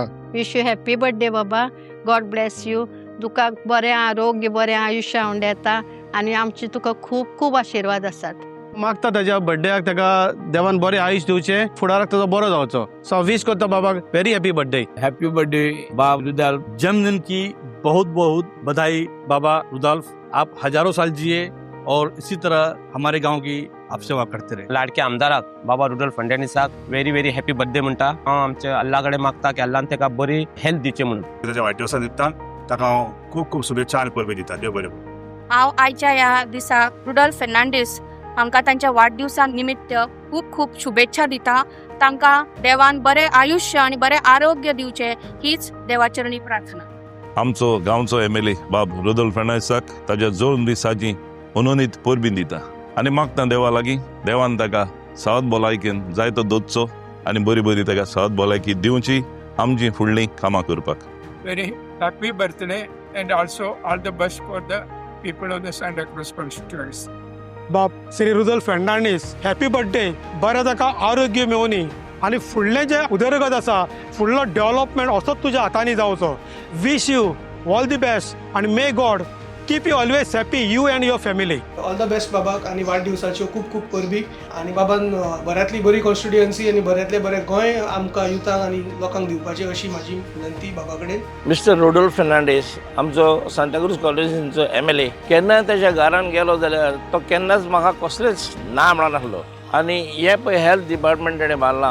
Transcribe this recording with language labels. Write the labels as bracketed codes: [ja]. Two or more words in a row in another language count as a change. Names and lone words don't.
[en] Wish you happy birthday Baba. God bless you. [kok] तुका बरें आरोग्य बरें आयुश्य हांव येता आनी आमचे तुका खूब खूब आशिर्वाद आसात. मागता ताज्या बर्थडेक ताका देवान बरें आयुश्य दिवचें, फुडाराक ताजो बरो जावचो. [en] So wish [kok] करता बाबाक [en] very happy birthday. Happy birthday Bab Rudolf. [hi] जन्मदिन की बहुत बहुत बधाई बाबा रुदल्फ. आप हजारों साल जिए और इसी तरह हमारे गांव की आप सेवा करते रहे. [kok] लाडके आमदाराक बाबा रुडॉल्फ फर्नांडीसाक [en] very very happy birthday [kok] म्हणटा. हांव आमच्या अल्ला कडेन मागता की अल्लान ताका बरी हेल्थ दिवचें म्हणून. ताच्या वाडदिवसा दिता ताका हांव खूब खूब शुभेच्छा आनी परबी दिता. देव बरें. हांव आयच्या ह्या दिसाक रुडॉल्फ फर्नांडीस हांकां तांच्या वाडदिवसा निमित्त खूब खूब शुभेच्छा दिता. तांकां देवान बरें आयुश्य आनी बरें आरोग्य दिवचें हीच देवाचरणी प्रार्थना. आमचो गांवचो एमएलए बाब रुडॉल्फ फर्नांडीसाक ताज्या जोडून दिसाची उनोनीत परबी दिता आनी मागता देवा लागीं देवान ताका सावध भलायकेन जायतो दोतचो आनी बरी बरी ताका सावध भलायकी दिवची आमची फुडलीं कामां करपाक. [en] Very happy birthday and also all the best for the people of the Santa Cruz constituency. Bab Shri Rudolf Fernandes happy birthday. [kok] बरें ताका आरोग्य मेळोनी आनी फुडलें जे उदरगत आसा फुडलो डेव्हलपमेंट असोच तुज्या हातांनी जावचो. [en] Wish you all the best आनी may God keep you always happy you and your family. All the best [kok] बाबाक आनी वाडदिवसाच्यो खूब खूब परबी आनी बाबान बऱ्यांतली बरी कॉन्स्टिट्युएन्सी आनी बऱ्यांतले बरें गोंय आमकां युथाक आनी लोकांक दिवपाची अशी म्हाजी विनंती बाबा कडेन. मिस्टर रुडॉल्फ फर्नांडीस आमचो सांताक्रूज कॉलेजींचो एमएलए. केन्ना ताच्या घरान गेलो जाल्यार तो केन्नाच म्हाका कसलेच ना म्हणनासलो आनी हे पळय [en] health department [kok] तेणें बांदलां.